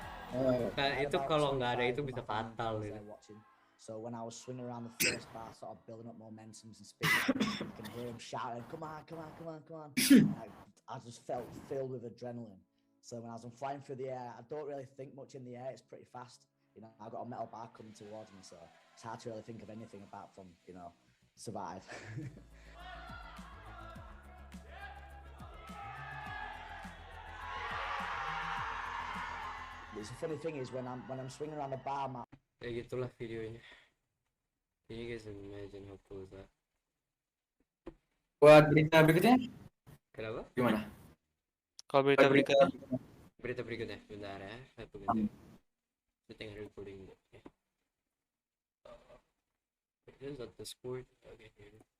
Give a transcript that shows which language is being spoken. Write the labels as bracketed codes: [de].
[id] Nah, itu kalau nggak ada itu bisa fatal gitu. [en] So when I was swinging around the first bar, sort of building up momentums and speed, you can hear him shouting, "Come on, come on, come on, come on!" I just felt filled with adrenaline. So when I was flying through the air, I don't really think much in the air. It's pretty fast. You know, I've got a metal bar coming towards me, so it's hard to really think of anything apart from, you know, survive. The funny thing is when I'm swinging around the bar, my [id] Ya gitulah videonya. [en] Can you guys imagine how cool is that? [id] Buat berita berikutnya Kenapa? gimana? Kalau berita berikutnya. Berita berikutnya, bentar ya. Satu ganti. [en] Setting recording. Okay. This is the sport. Okay, here.